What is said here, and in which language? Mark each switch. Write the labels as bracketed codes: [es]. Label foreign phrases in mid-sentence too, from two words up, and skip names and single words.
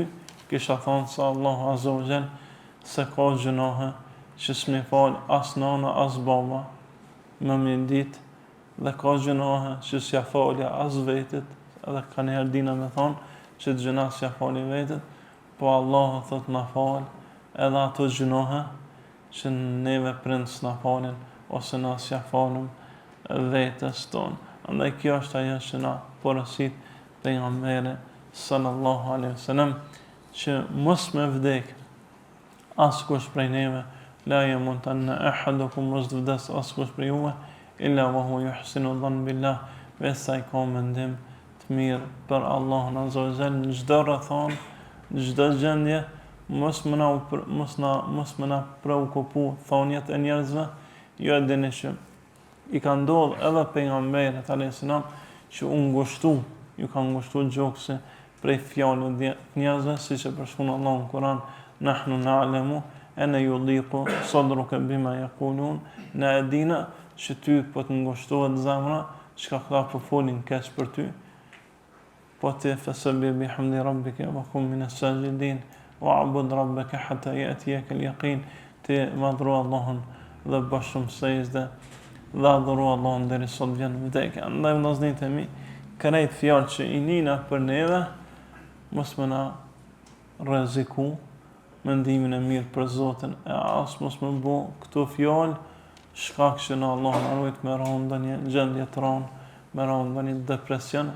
[sq] Kisha thonë se Allahu [ar] عز وجل, [sq] se ka gjunohe që s'mi fal as nana as baba më mendit, dhe ka gjunohe që s'ja falja as vetit, edhe ka njëherë dina me thonë që të gjuna s'ja fali vetit, po Allahu thot na fal edhe ato gjunohe që neve prind s'na falin, ose na s'ja falum vetës tonë. Andaj kjo është ajo që na porosit pejgamberi [ar] صلى الله عليه وسلم, [sq] që mos me vdek askush prej neve, [ar] لا يموتن أحدكم, [sq] mos të vdes askush prej juve, [ar] إلا وهو يحسن الظن بالله, [sq] vesa i ka mendim të mirë për Allahun [ar] عز وجل [sq] në çdo rrethon, në çdo gjendje. Mos më na preokupu thonjet e njerëzve. Jo e dini që i ka ndodhur edhe pejgamberit [ar] عليه السلام [sq] që ju ka ngushtu gjokse prej fjalëve të njerëzve, siç e përshkruan Allahu në Kur'an: [ar] "نحن نعلم أنه يضيق صدرك بما يقولون", [sq] na e dina që ty po të ngushtohet zemra çka këta po folin keq për ty. [ar] Po ti فسبح بحمد ربك وكن من الساجدين واعبد ربك حتى يأتيك اليقين. [sq] Ti madhro Allahun dhe bësh shumë sejdë dhe adhuro Allahun deri sa të vjen vdekja. Andaj vëllezërit e mi, krejt fjalë që i nina për neve, mos më na rreziku mendimin e mirë për Zotin, e as mos më bë këto fjalë shkak që në Allah në arrujt me rëndë një gjendje të rëndë, me rëndë një depresion.